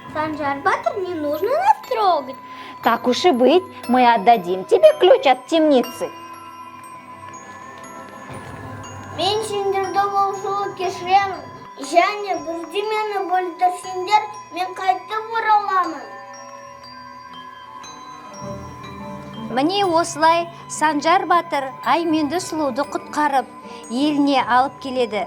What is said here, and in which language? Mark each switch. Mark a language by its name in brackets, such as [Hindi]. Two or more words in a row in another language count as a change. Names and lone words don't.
[Russian] Санжар Батыр, не нужно нас трогать. Так уж и быть, мы отдадим тебе ключ от темницы. [Kazakh] Мен сендерді болшылы кешіремін. Және бірдемені бөлдірсеңдер, мен қайтып ораламын. Міне осылай Санжар батыр Айменді сұлуды құтқарып, еліне алып келеді.